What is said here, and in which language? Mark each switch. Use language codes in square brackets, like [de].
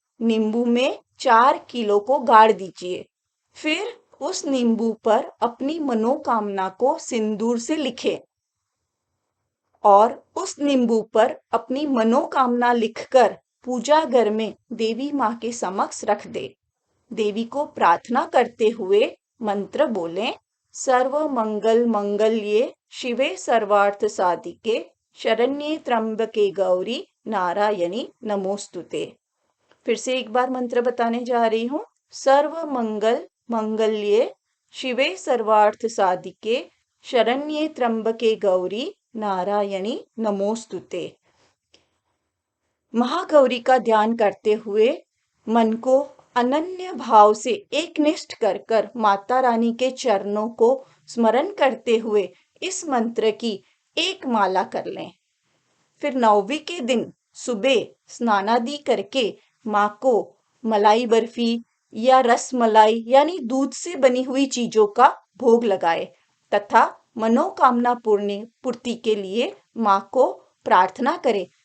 [hi] नींबू में 4 कीलों को गाड़ दीजिए। फिर उस नींबू पर अपनी मनोकामना को सिंदूर से लिखें और उस नींबू पर अपनी मनोकामना लिखकर पूजा घर में देवी माँ के समक्ष रख दे। देवी को प्रार्थना करते हुए मंत्र बोलें। [sa] सर्व मंगल मंगल्ये शिवे सर्वार्थ साधिके शरण्ये त्र्यंबके गौरी नारायणी नमोस्तुते। [hi] फिर से एक बार मंत्र बताने जा रही हूँ। [sa] सर्व मंगल मंगल्ये शिवे सर्वार्थ साधिके शरण्ये त्र्यंबके गौरी नारायणी नमोस्तुते। [hi] महागौरी का ध्यान करते हुए मन को अनन्य भाव से एकनिष्ठ कर माता रानी के चरणों को स्मरण करते हुए इस मंत्र की एक माला कर लें। फिर 9वीं के दिन सुबह स्नानादि करके माँ को मलाई बर्फी या रस मलाई यानी दूध से बनी हुई चीजों का भोग लगाए तथा मनोकामना पूर्ति के लिए माँ को प्रार्थना करें।